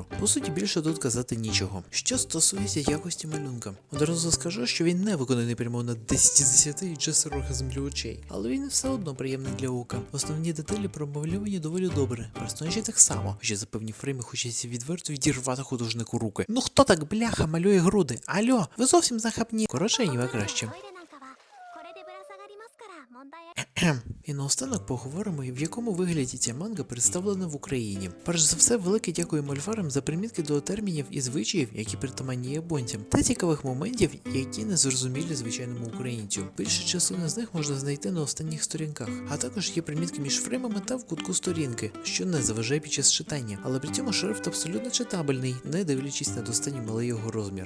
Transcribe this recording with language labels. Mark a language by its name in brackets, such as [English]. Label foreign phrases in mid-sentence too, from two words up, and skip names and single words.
[Ukrainian] По суті, більше тут казати нічого. Що стосується якості малюнка, одразу скажу, що він не виконаний прямо на 10 з 10 і just оргазм для очей, але він все одно приємний для ока. Основні деталі промальовані доволі добре, персонажі так само, хоча за певні фрейми хочеться відверто відірвати художнику руки. Ну хто так бляха малює груди? Альо, ви зовсім захапні. Коротше, аніме краще. [Japanese] これでぶら下がりますから問題あり [Ukrainian] І наостанок поговоримо, в якому вигляді ця манга представлена в Україні. Перш за все, велике дякую мольфарам за примітки до термінів і звичаїв, які притаманні японцям, та цікавих моментів, які не зрозумілі звичайному українцю. Більшу частину з них можна знайти на останніх сторінках, а також є примітки між фреймами та в кутку сторінки, що не заважає під час читання, але при цьому шрифт абсолютно читабельний, не дивлячись на достатньо малий його розмір.